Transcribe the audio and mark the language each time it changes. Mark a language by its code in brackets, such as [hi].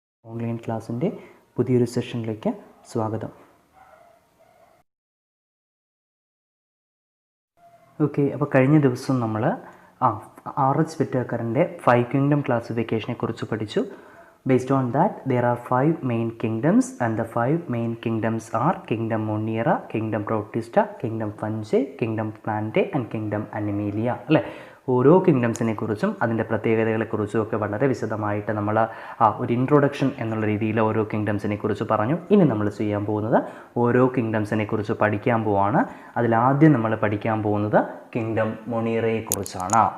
[ml] Online ക്ലാസ്സിൻ്റെ പുതിയൊരു സെഷനിലേക്ക് സ്വാഗതം. ഓക്കെ, അപ്പോൾ കഴിഞ്ഞ ദിവസം നമ്മൾ R.H. Whittakerൻ്റെ 5 Kingdom ക്ലാസിഫിക്കേഷനെ കുറിച്ച് പഠിച്ചു. [en] Based on that, there are 5 main kingdoms, and the 5 main kingdoms are Kingdom Monera, Kingdom Protista, Kingdom Fungi, Kingdom Plantae and Kingdom Animalia. [ml] അല്ലേ, ഓരോ കിങ്ഡംസിനെ കുറിച്ചും അതിൻ്റെ പ്രത്യേകതകളെക്കുറിച്ചും ഒക്കെ വളരെ വിശദമായിട്ട് നമ്മൾ ഒരു ഇൻട്രൊഡക്ഷൻ എന്നുള്ള രീതിയിൽ ഓരോ കിങ്ഡംസിനെ കുറിച്ച് പറഞ്ഞു. ഇനി നമ്മൾ ചെയ്യാൻ പോകുന്നത് ഓരോ കിങ്ഡംസിനെ കുറിച്ച് പഠിക്കാൻ പോവാണ്. അതിലാദ്യം നമ്മൾ പഠിക്കാൻ പോകുന്നത് കിങ്ഡം മൊണീറയെ കുറിച്ചാണ്.